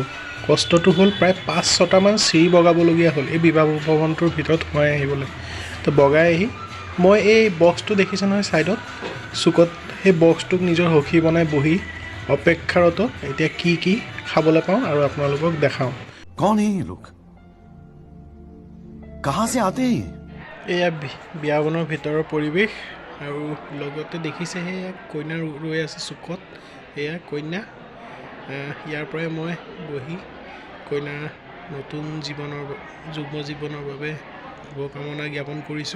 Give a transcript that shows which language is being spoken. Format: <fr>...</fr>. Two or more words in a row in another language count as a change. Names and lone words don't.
<as>কষ্টটো হ'ল প্ৰায় 5-6টামান চিৰি বগাবলগীয়া হ'ল এই বিবাহ ভৱনটোৰ ভিতৰত সোমাই আহিবলৈ। তো বগাই আহি মই এই বক্সটো দেখিছে নহয় ছাইডত চুকত, সেই বক্সটোক নিজৰ সখী বনাই বহি অপেক্ষাৰত এতিয়া কি খাবলৈ পাওঁ আৰু আপোনালোকক দেখাওঁ।</as> <hi>कौन है ये लोग, कहाँ से आते हैं?</hi> <as>এয়া বিয়াখনৰ ভিতৰৰ পৰিৱেশ, আৰু লগতে দেখিছে সেয়া কইনা ৰৈ আছে চুকত, এয়া কইনা। ইয়াৰ পৰাই মই বহি কইনাৰ নতুন যুগ্ম জীৱনৰ বাবে শুভকামনা জ্ঞাপন কৰিছোঁ।</as>